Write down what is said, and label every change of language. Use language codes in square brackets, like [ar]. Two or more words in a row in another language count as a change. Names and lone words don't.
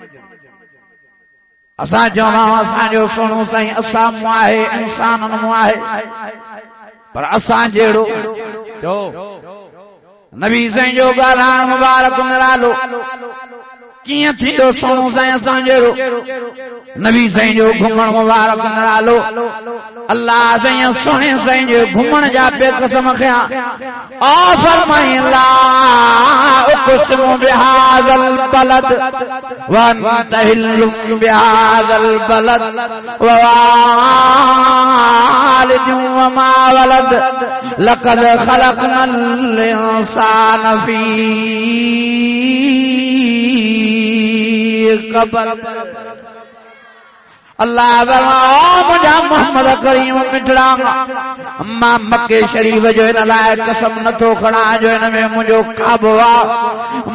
[sd] असां चवंदा आहियूं असांजो सोनो साईं असां मूं आहे, इंसाननि मूं आहे, पर असां जहिड़ो चओ नबी साईं जो ॻाल्हाइण मुबारक निरालो कीअं थींदो सोनो साईं असां जहिड़ो? नबी साईं जो घुमण मुबारक निरालो अल्लाह साईं सोने साईं जो घुमण जा पे कसम खयां आ फरमाई [ar] لا أقسم بهذا البلد وأنت حل بهذا البلد ووالد وما ولد لقد خلقنا الإنسان في كبد. [sd] अल्लाह मुझा मोहम्मद करीम मिठड़ा मां मक्के शरीफ जो इन लाइ कसम नथो खणा जो इन में मुंहिंजो काबो आहे।